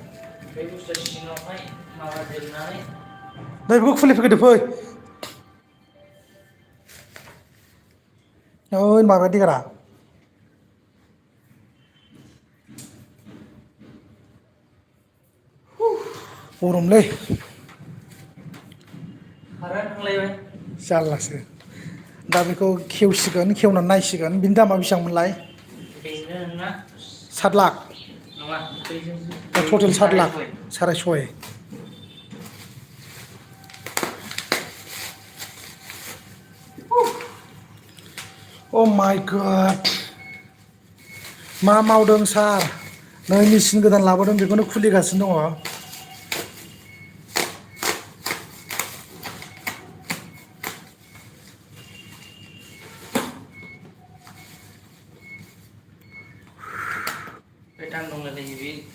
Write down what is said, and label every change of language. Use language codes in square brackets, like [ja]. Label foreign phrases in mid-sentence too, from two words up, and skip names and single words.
[brx] नै बेखौ खुलिफैदो फै ओइ माबा देगारा गरमलै जारलासो दा बेखौ खेवसिगोन खेवनानै नायसिगोन बिनि दामा बेसेबांमोनलाय 7 लाख टटेल 7 लाख 6.5 [en] Oh my god [brx] मा मावदों सार? नै मेचिन गोदान लाबोदों बेखौनो खुलिगासिनो दङ। Petang dong lagi bi.